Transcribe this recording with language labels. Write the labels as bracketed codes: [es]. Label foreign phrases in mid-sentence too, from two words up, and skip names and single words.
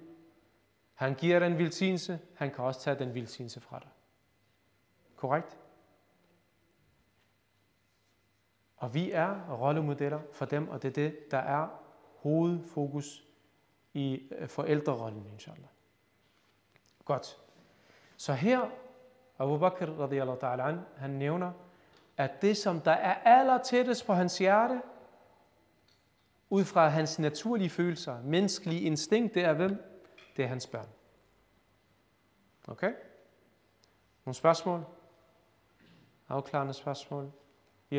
[da] Han giver den velsignelse, han kan også tage den velsignelse fra dig. Korrekt? Og vi er rollemodeller for dem, og det er det, der er hovedfokus i forældrerollen, inshallah. Godt. Så her, Abu Bakr [ar] رضي الله تعالى عنه, [da] han nævner, at det, som der er aller tættest på hans hjerte, ud fra hans naturlige følelser, menneskelige instinkt, det er hvem? Det er hans børn. Okay? Nogle spørgsmål? Afklarende spørgsmål? Yes.